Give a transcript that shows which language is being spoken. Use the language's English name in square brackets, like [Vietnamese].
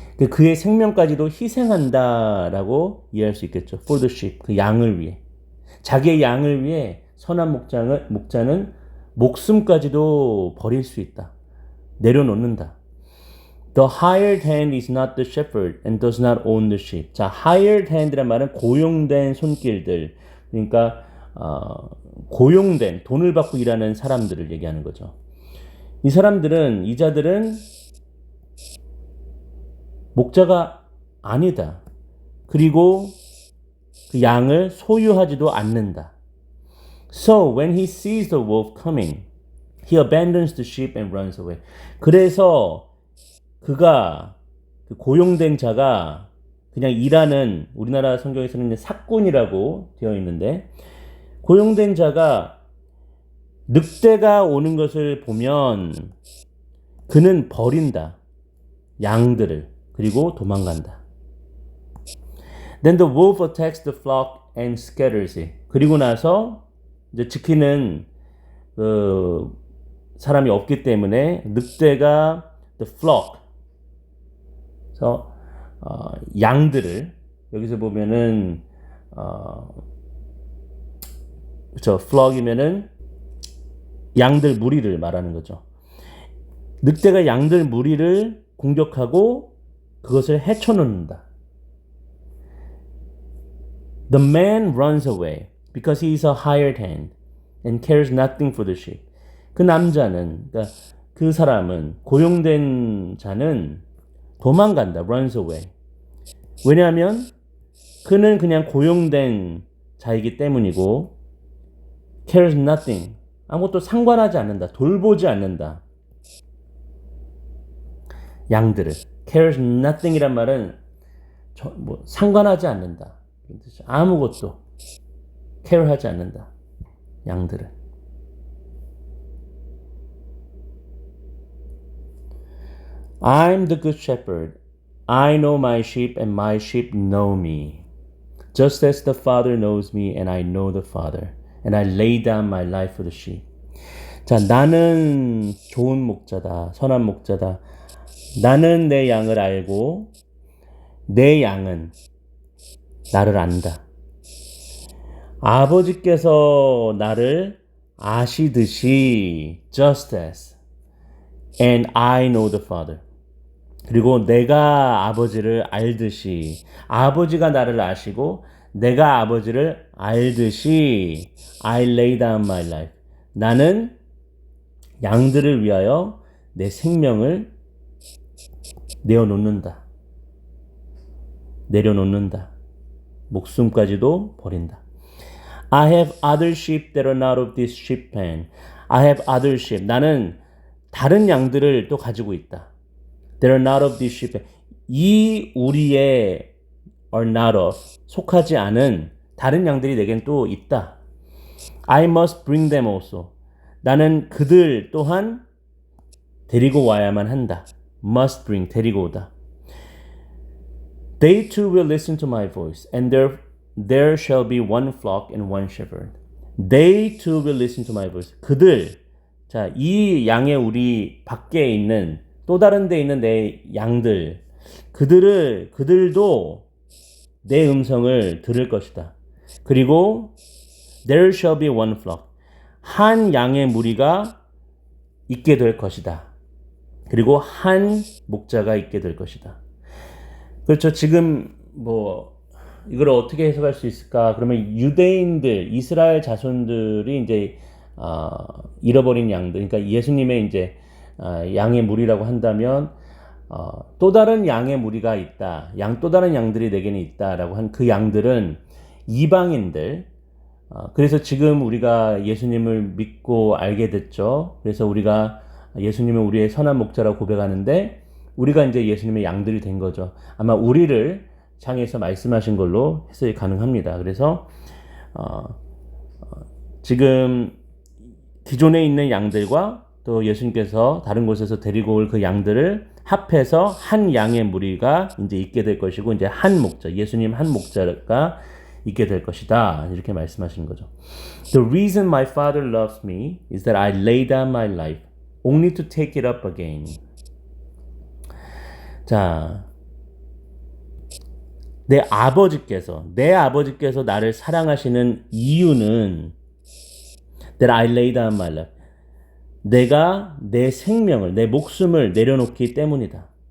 [Korean] 그의 생명까지도 희생한다라고 이해할 수 있겠죠. [English] For the sheep. [Korean] 그 양을 위해. 자기의 양을 위해 선한 목자는 목숨까지도 버릴 수 있다. 내려놓는다. [English] The hired hand is not the shepherd and does not own the sheep. [Korean] 자, hired hand란 말은 고용된 손길들. 그러니까 고용된, 돈을 받고 일하는 사람들을 얘기하는 거죠. 이 자들은 목자가 아니다. 그리고 그 양을 소유하지도 않는다. [English] So when he sees the wolf coming, he abandons the sheep and runs away. [Korean] 그래서 그가 그 고용된 자가 그냥 일하는, 우리나라 성경에서는 삭군이라고 되어 있는데, 고용된 자가 늑대가 오는 것을 보면 그는 버린다. 양들을. 그리고 도망간다. [English] Then the wolf attacks the flock and scatters it. [Korean] 그리고 나서 이제 지키는 그 사람이 없기 때문에 늑대가 [English] the flock, [Korean] 그래서 양들을 여기서 보면은 그렇죠. flock이면은 양들 무리를 말하는 거죠. 늑대가 양들 무리를 공격하고 그것을 헤쳐놓는다. [English] The man runs away because he is a hired hand and cares nothing for the sheep. [Korean] 그 남자는, 그러니까 그 사람은, 고용된 자는 도망간다. [English] runs away. [Korean] 왜냐하면 그는 그냥 고용된 자이기 때문이고 [English] cares nothing. [Korean] 아무것도 상관하지 않는다. 돌보지 않는다. 양들을. [English] cares nothing [Korean] 이란 말은 상관하지 않는다. 아무것도 care하지 않는다. 양들을. [English] I'm the good shepherd. I know my sheep and my sheep know me. Just as the Father knows me and I know the Father. And I lay down my life for the sheep. [Korean] 자, 나는 좋은 목자다. 선한 목자다. 나는 내 양을 알고 내 양은 나를 안다. 아버지께서 나를 아시듯이 [English] just as and I know the Father. [Korean] 그리고 내가 아버지를 알듯이 아버지가 나를 아시고 내가 아버지를 알듯이 [English] I lay down my life. [Korean] 나는 양들을 위하여 내 생명을 내어놓는다. 내려놓는다. 목숨까지도 버린다. [English] I have other sheep that are not of this sheep pen. I have other sheep. [Korean] 나는 다른 양들을 또 가지고 있다. [English] That are not of this sheep pen. [Korean] 이 우리의 [English] are not of, [Korean] 속하지 않은 다른 양들이 내겐 또 있다. [English] I must bring them also. [Korean] 나는 그들 또한 데리고 와야만 한다. [English] Must bring, [Korean] 데리고 오다. [English] They too will listen to my voice, and there shall be one flock and one shepherd. They too will listen to my voice. [Korean] 그들, 자, 이 양의 우리 밖에 있는 또 다른 데 있는 내 양들, 그들도 내 음성을 들을 것이다. 그리고 [English] there shall be one flock. [Korean] 한 양의 무리가 있게 될 것이다. 그리고 한 목자가 있게 될 것이다. 그렇죠. 지금 이걸 어떻게 해석할 수 있을까? 그러면 유대인들, 이스라엘 자손들이 이제 잃어버린 양들, 그러니까 예수님의 이제 양의 무리라고 한다면 또 다른 양의 무리가 있다. 또 다른 양들이 내게는 있다라고 한 그 양들은 이방인들. 그래서 지금 우리가 예수님을 믿고 알게 됐죠. 그래서 우리가 예수님을 우리의 선한 목자라고 고백하는데 우리가 이제 예수님의 양들이 된 거죠. 아마 우리를 향해서 말씀하신 걸로 해석이 가능합니다. 그래서 지금 기존에 있는 양들과 또 예수님께서 다른 곳에서 데리고 올 그 양들을 합해서 한 양의 무리가 이제 있게 될 것이고 이제 한 목자, 예수님 한 목자가 있게 될 것이다. 이렇게 말씀하시는 거죠. [English] The reason my Father loves me is that I lay down my life only to take it up again. [Korean] 자, 내 아버지께서 나를 사랑하시는 이유는 [English] that I lay down my life. [Korean] 내가 내 생명을, 내 목숨을 내려놓기 때문이다.